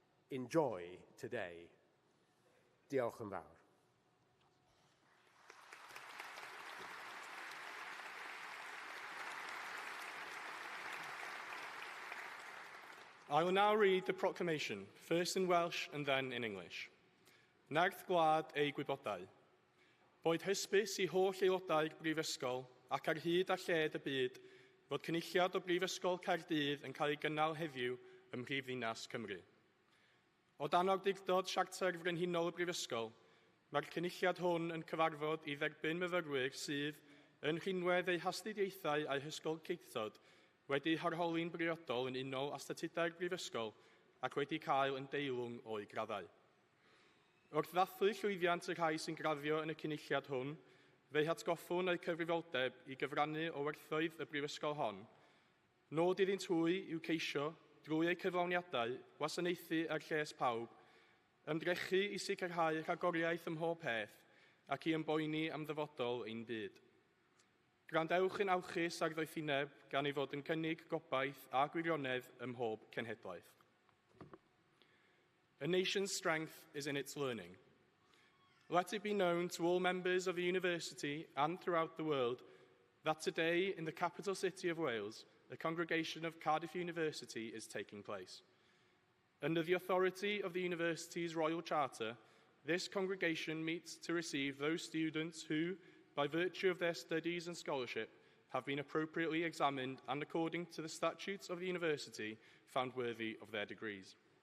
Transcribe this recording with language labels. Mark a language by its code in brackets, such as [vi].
[en] Enjoy today. [cy] Diolch yn fawr. [en] I will now read the proclamation, first in Welsh and then in English. [cy] Nerth gwlad ei gwybodau. Boed hysbys I holl aelodau'r Brifysgol ac ar hyd a lled y byd fod cynulliad o Brifysgol Caerdydd yn cael ei gynnal heddiw ym Mhrifddinas Cymru. O dan awdurdod Siarter Frenhinol y Brifysgol, mae'r cynulliad hwn yn cyfarfod I dderbyn myfyrwyr sydd, yn rhinwedd eu hastudiaethau a'u hysgol ceithod, wedi harholi'n briodol yn unol â statudau'r Brifysgol ac wedi cael yn deilwng o'i graddau. Wrth ddathlu llwyddiant y rhai sy'n graddio yn y cynulliad hwn, fe'i hatgoffwn eu cyfrifoldeb I gyfrannu o werthoedd y Brifysgol hon. Nod iddynt hwy yw ceisio, drwy eu cyflawniadau, wasanaethu ar lles pawb, ymdrechu I sicrhau rhagoriaeth ym mhob peth ac I ymboeni am ddyfodol ein byd. Grandewch yn awchus ar ddoethineb gan ei fod yn cynnig gobaith a gwirionedd ym mhob cenhedlaeth. [en] A nation's strength is in its learning. Let it be known to all members of the university and throughout the world that today in the capital city of Wales, a congregation of Cardiff University is taking place. Under the authority of the university's Royal Charter, this congregation meets to receive those students who, by virtue of their studies and scholarship, have been appropriately examined and according to the statutes of the university found worthy of their degrees.